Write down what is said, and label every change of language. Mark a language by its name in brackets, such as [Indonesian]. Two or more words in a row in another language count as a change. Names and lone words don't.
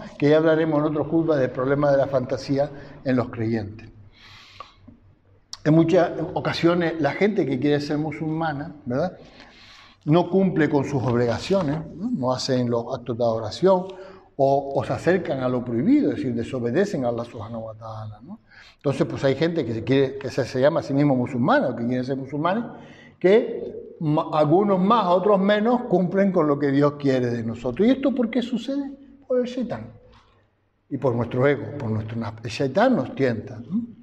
[Spanish] Que ya hablaremos en otro curso del problema de la fantasía en los creyentes. En muchas ocasiones la gente que quiere ser musulmana, ¿verdad?, no cumple con sus obligaciones, no hacen los actos de adoración o se acercan a lo prohibido, es decir, desobedecen a Allah [Arabic] سبحانه وتعالى, [Spanish] ¿no? Entonces, pues hay gente que se llama a sí mismo musulmana, o que quieren ser musulmanes, que algunos más, otros menos, cumplen con lo que Dios quiere de nosotros. ¿Y esto por qué sucede? Por el Shaitán y por nuestro ego, el Shaitán nos tienta, ¿no?